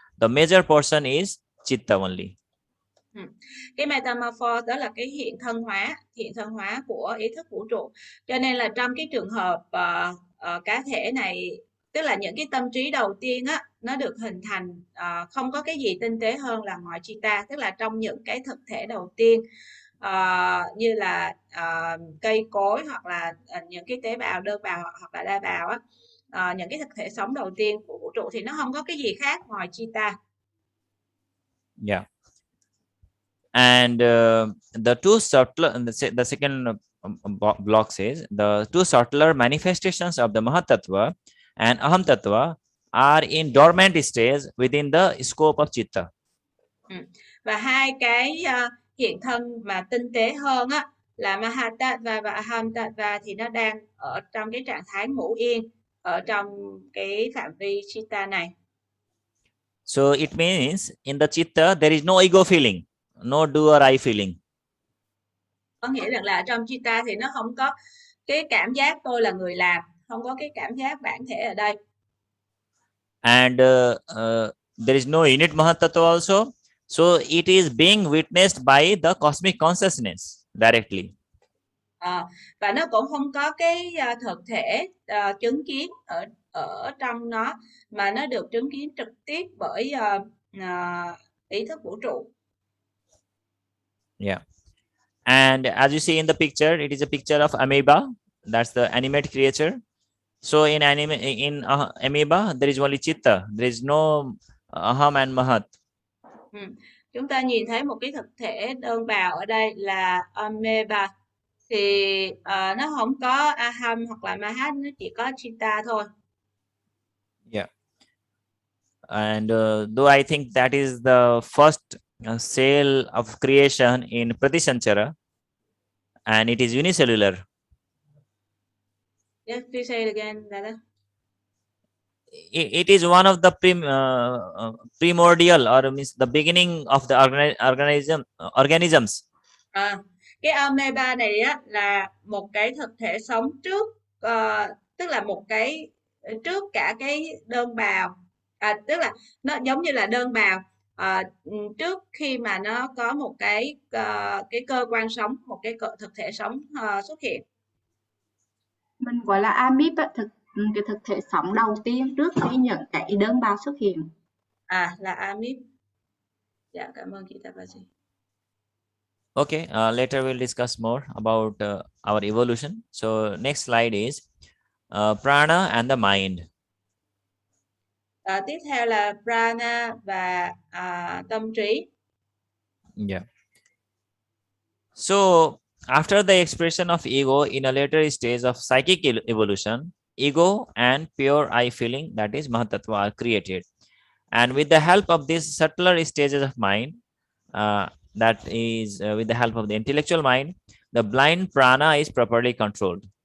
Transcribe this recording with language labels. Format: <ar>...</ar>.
<en>The major portion is chitta only.</en> <vi>Cái metamorphose đó là cái hiện thân hóa của ý thức vũ trụ. Cho nên là trong cái trường hợp cá thể này, tức là những cái tâm trí đầu tiên nó được hình thành không có cái gì tinh tế hơn là ngoài chitta, tức là trong những cái thực thể đầu tiên như là cây cối, hoặc là những cái tế bào đơn bào hoặc là đa bào những cái thực thể sống đầu tiên của vũ trụ thì nó không có cái gì khác ngoài chitta.</vi> <en>Yeah. And the two subtler, the second block says the two subtler manifestations of the Mahatattva and Aham Tattva are in dormant stage within the scope of Chitta.</en> <vi>Và hai cái hiện thân mà tinh tế hơn là Mahatattva và Aham Tattva thì nó đang ở trong cái trạng thái ngủ yên ở trong cái phạm vi Chitta này.</vi> <en>So it means in the Chitta there is no ego feeling, no do or I feeling.</en> <vi>Có nghĩa rằng là trong Chitta thì nó không có cái cảm giác tôi là người làm, không có cái cảm giác bản thể ở đây.</vi> <en>And there is no unit Mahatattva also. So it is being witnessed by the cosmic consciousness directly.</en> <vi>Và nó cũng không có cái thực thể chứng kiến ở trong nó, mà nó được chứng kiến trực tiếp bởi ý thức vũ trụ.</vi> <en>Yeah. And as you see in the picture, it is a picture of amoeba. That's the animate creature. So in amoeba, there is only chitta. There is no aham and mahat.</en> <vi>Chúng ta nhìn thấy một cái thực thể đơn bào ở đây là amoeba. Thì nó không có aham hoặc là mahat, nó chỉ có chitta thôi.</vi> <en>Yeah. And though I think that is the first cell of creation in Pratisanjara, and it is unicellular. Yes, please say it again, Dada. it is one of the primordial, or means the beginning of the organisms.</en> <vi>Cái amoeba này á là một cái thực thể sống trước, tức là một cái trước cả cái đơn bào, tức là nó giống như là đơn bào trước khi mà nó có một cái cơ quan sống, một cái thực thể sống xuất hiện. Mình gọi là amip, cái thực thể sống đầu tiên trước khi những cái đơn bào xuất hiện. Là amip. Dạ, cảm ơn chị Tabaji.</vi> <en>Okay, later we'll discuss more about our evolution. So next slide is prana and the mind.</en> <vi>Tiếp theo là prana và tâm trí.</vi> <en>Yeah. So after the expression of ego in a later stage of psychic evolution, ego and pure I feeling, that is Mahatattva, are created. And with the help of these subtler stages of mind, that is with the help of the intellectual mind, the blind prana is properly controlled.</en>